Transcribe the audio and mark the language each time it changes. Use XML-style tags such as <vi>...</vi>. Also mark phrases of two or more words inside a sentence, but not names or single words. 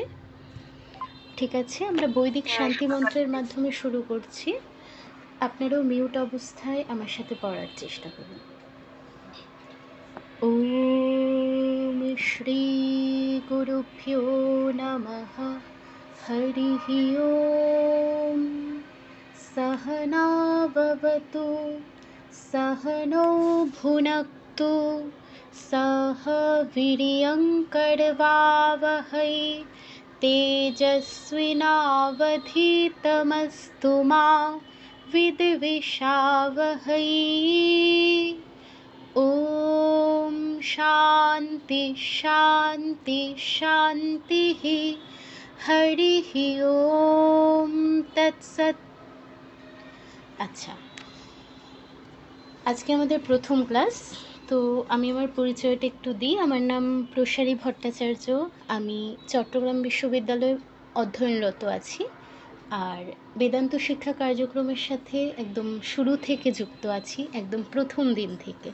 <bn>ঠিক আছে, আমরা বৈদিক হ্যাঁ, শান্তি শোনা মন্ত্রের যাচ্ছে। মাধ্যমে শুরু করছি। আপনারাও মিউট অবস্থায় আমার সাথে পড়ার চেষ্টা করুন।</bn> <sa>ওম শ্রী গুরুভ্যো নমঃ। হরিঃ ওম। सहना भवतु सहनौ भुनक्तु सह वीर्यङ्करवावहै तेजस्विनावधीतमस्तु मा विद्विषावहै। ॐ शान्ति शान्ति शान्तिः। हरिः ॐ तत्सत्।</sa> <bn>আচ্ছা, আজকে আমাদের প্রথম ক্লাস। তো আমি আমার পরিচয়টা একটু দিই। আমার নাম প্রসারী ভট্টাচার্য। আমি চট্টগ্রাম বিশ্ববিদ্যালয়ে অধ্যয়নরত আছি, আর বেদান্ত শিক্ষা কার্যক্রমের সাথে একদম শুরু থেকে যুক্ত আছি, একদম প্রথম দিন থেকে।</bn>